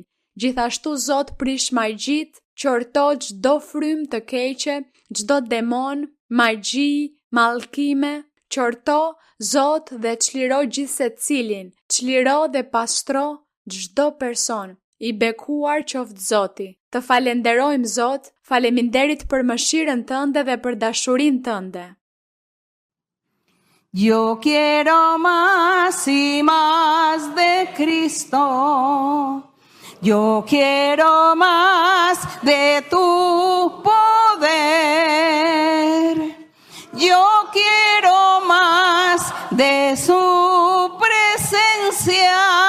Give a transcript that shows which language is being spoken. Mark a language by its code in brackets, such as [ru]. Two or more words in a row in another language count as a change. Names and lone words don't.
[sq] Gjithashtu Zot, prish magjit, qorto çdo frymë të keqe, çdo demon, magji, mallkime, qorto Zot dhe çliro gjithsecilin, çliro dhe pastro çdo person. I bekuar qoftë Zoti. Të falenderojmë Zot, faleminderit për mëshirën Tënde dhe për dashurinë Tënde. [es] Yo quiero más y más de Cristo. Yo quiero más de tu poder. Yo quiero más de su presencia.